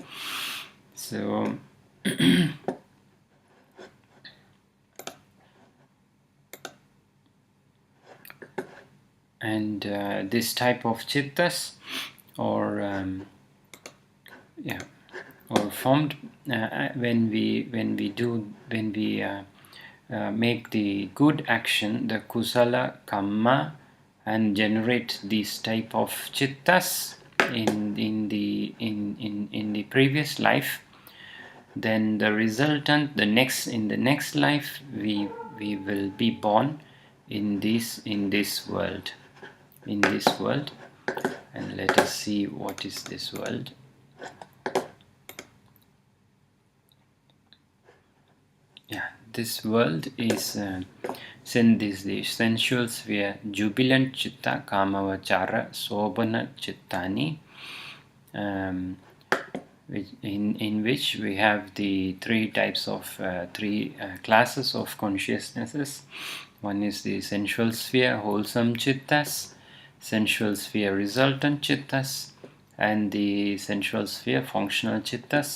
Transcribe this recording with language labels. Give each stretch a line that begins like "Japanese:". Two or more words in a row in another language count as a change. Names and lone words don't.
English: So and this type of chittas are formed when we make the good action, the
Pali: kusala kamma,
English: and generate these type of chittas in the previous life. Then the resultant, in the next life, we will be born in this world. And let us see what is this world. This world is the sensual sphere jubilant chitta
Pali: kamavachara sobhana chittani,
English: in which we have the 3 types of 3 classes of consciousnesses. One is the sensual sphere wholesome chittas, sensual sphere resultant chittas, and the sensual sphere functional chittas.